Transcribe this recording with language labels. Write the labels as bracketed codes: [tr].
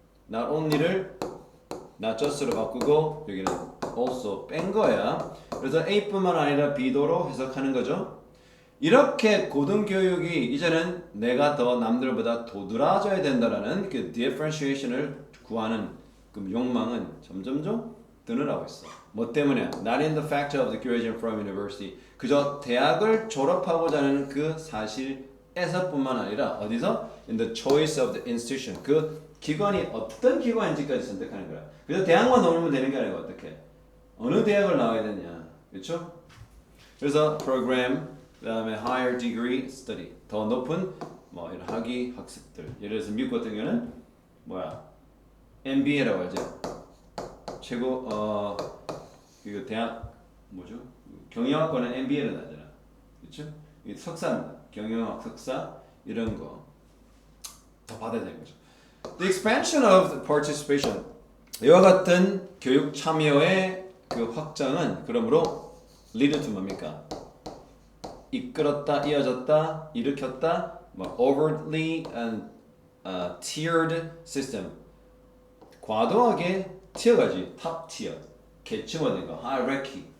[ko] not only를 not just로 바꾸고 여기는 also 뺀 거야. 그래서 A뿐만 아니라 B도로 해석하는 거죠. 이렇게 고등교육이 이제는 내가 더 남들보다 도드라져야 된다라는 그 differentiation을 구하는 그 욕망은 점점점 드러나고 있어. 뭐 때문에? [en] Not in the fact of the graduation from university. [ko] 그저 대학을 졸업하고자 하는 그 사실에서뿐만 아니라 어디서? [en] In the choice of the institution. [ko] 그 기관이 어떤 기관인지까지 선택하는 거야. 그래서 대학만 나오면 되는 게 아니고 어떻게? 어느 대학을 나와야 되냐. 그렇죠? 그래서 program 그다음에 [en] higher degree study. [ko] 더 높은 뭐 이런 학위 학습들. 예를 들어서 미국 같은 경우는 뭐야? MBA라고 하죠. 최고 이거 대학 뭐죠? 경영학과는 MBA를 하잖아. 그렇죠? 이 석사입니다. 경영학 석사 이런 거 더 받아야 되는 거죠. [en] The expansion of participation. [ko] 이와 같은 교육 참여의 그 확장은 그러므로 [en] lead to [ko] 뭡니까? 이끌었다, 이어졌다, 일으켰다, 뭐 [en] overtly and tiered system. [ko] 과도하게 티어가지, 탑 티어, 계층화된 거, hierarchy.